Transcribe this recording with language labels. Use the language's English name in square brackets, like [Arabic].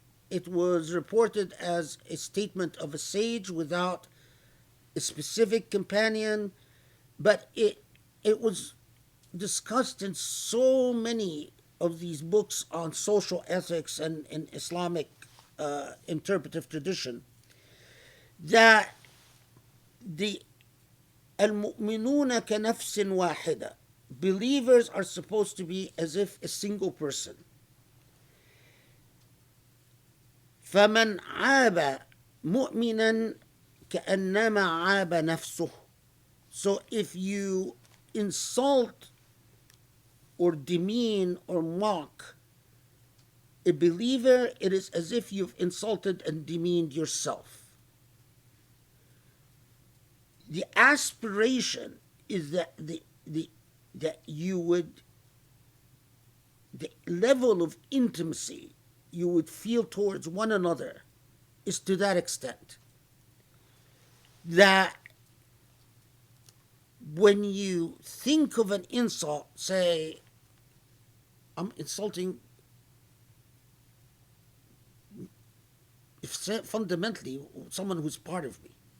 [English] It was reported as a statement of a sage without a specific companion, but it was discussed in so many of these books on social ethics and Islamic interpretive tradition that the [Arabic] المؤمنون كنفس واحدة, [English] believers are supposed to be as if a single person. [Arabic] فمن عاب مؤمنا كأنما عاب نفسه. [English] So if you insult or demean or mock a believer, it is as if you've insulted and demeaned yourself. The aspiration is that that you would, the level of intimacy you would feel towards one another is to that extent that when you think of an insult, say, I'm insulting, fundamentally, someone who's part of me.